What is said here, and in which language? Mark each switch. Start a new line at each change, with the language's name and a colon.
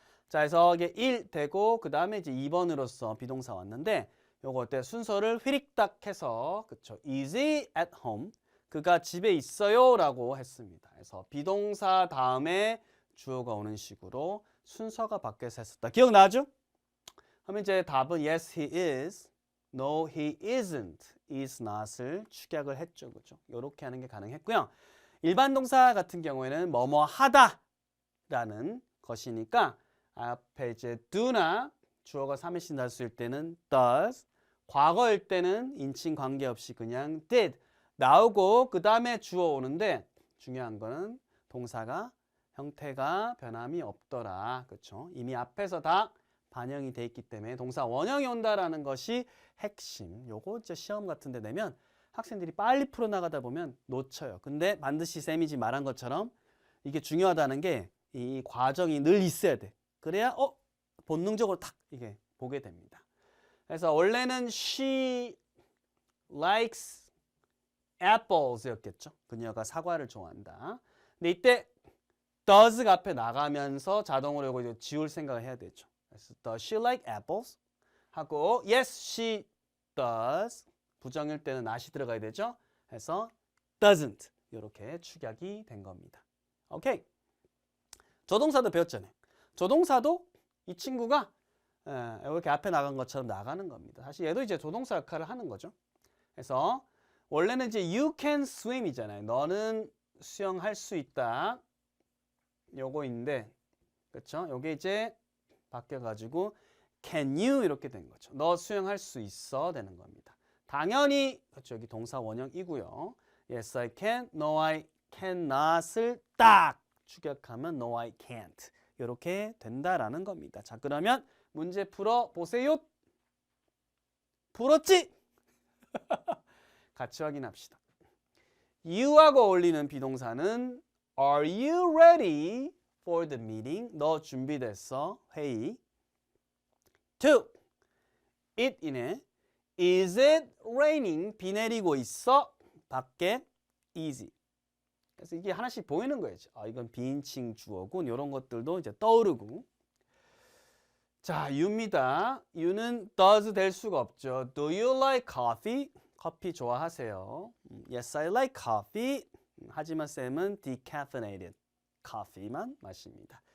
Korean: 자, 그래서 이게 1 되고 그 다음에 이제 2번으로서 비동사 왔는데 요거 어때? 순서를 휘릭딱 해서 그쵸?
English: Is he at home?
Korean: 그가 집에 있어요 라고 했습니다. 그래서 비동사 다음에 주어가 오는 식으로 순서가 바뀌어서 했었다. 기억나죠? 그러면 이제 답은
English: yes he is, no he isn't,
Korean: is not을 축약을 했죠. 그죠? 요렇게 하는 게 가능했고요. 일반 동사 같은 경우에는 뭐뭐 하다 라는 것이니까 앞에 이제 do나 주어가 3인칭 단수일 때는 does, 과거일 때는 인칭 관계없이 그냥 did 나오고 그 다음에 주어 오는데 중요한 거는 동사가 형태가 변함이 없더라. 그렇죠? 이미 앞에서 다 반영이 돼 있기 때문에 동사 원형이 온다라는 것이 핵심. 요거 이제 시험 같은 데 내면 학생들이 빨리 풀어나가다 보면 놓쳐요. 근데 반드시 쌤이 지금 말한 것처럼 이게 중요하다는 게 이 과정이 늘 있어야 돼. 그래야 본능적으로 탁 이게 보게 됩니다. 그래서 원래는
English: she likes apples
Korean: 였겠죠. 그녀가 사과를 좋아한다. 근데 이때 does가 앞에 나가면서 자동으로 이거 이제 지울 생각을 해야 되죠. 그래서
English: does she like apples? 하고 yes she does.
Korean: 부정일 때는 not이 들어가야 되죠. 해서 doesn't 이렇게 축약이 된 겁니다. 오케이. 조동사도 배웠잖아요. 조동사도 이 친구가 이렇게 앞에 나간 것처럼 나가는 겁니다. 사실 얘도 이제 조동사 역할을 하는 거죠. 그래서 원래는 이제
English: you can swim
Korean: 이잖아요. 너는 수영할 수 있다. 요거인데, 그렇죠? 요게 이제 바뀌어가지고 can you 이렇게 된 거죠. 너 수영할 수 있어 되는 겁니다. 당연히 그렇죠. 여기 동사 원형이고요.
English: Yes, I can. No, I cannot을
Korean: 딱 축약하면
English: No, I can't.
Korean: 이렇게 된다라는 겁니다. 자, 그러면 문제 풀어 보세요. 풀었지? 같이 확인합시다. you하고 어울리는 비동사는
English: Are you ready for the meeting?
Korean: 너 준비됐어? 회의. 2. it이네.
English: Is it raining?
Korean: 비 내리고 있어? 밖에?
English: easy.
Korean: 그래서 이게 하나씩 보이는 거예요. 이건 비인칭 주어군. 이런 것들도 이제 떠오르고. 자, you입니다. you는 does 될 수가 없죠.
English: Do you like coffee?
Korean: 커피 좋아하세요?
English: Yes, I like coffee.
Korean: 하지만 쌤은 decaffeinated coffee만 마십니다.